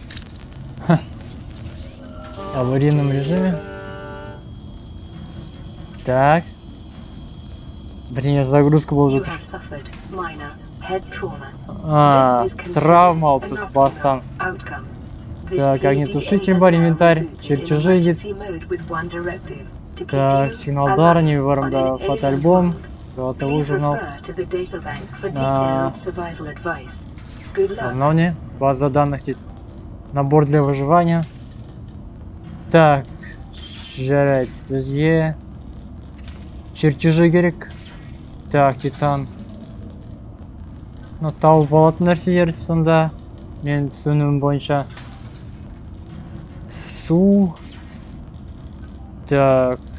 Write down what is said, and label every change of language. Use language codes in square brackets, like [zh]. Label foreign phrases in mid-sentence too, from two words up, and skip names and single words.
[ru] Аварийном режиме. Так. [kk] Бірдеңе загрузка болып жатыр. Травма алыппыз бастан. [ru] Так, огнетушитель бар, инвентарь, чертежи едет. Так, [kk] сигналдар, не барымда, фотоальбом, [ru] голосовой журнал. [kk] Мынау не? [ru] База данных [kk] дейді. [ru] Набор для выживания. Так, [kk] жарайды. Бізге чертежи керек. [ru] Так, титан. [kk] Тауып алатын нәрселер сонда. Мен түсінуім бойынша. Су. [ru] Так.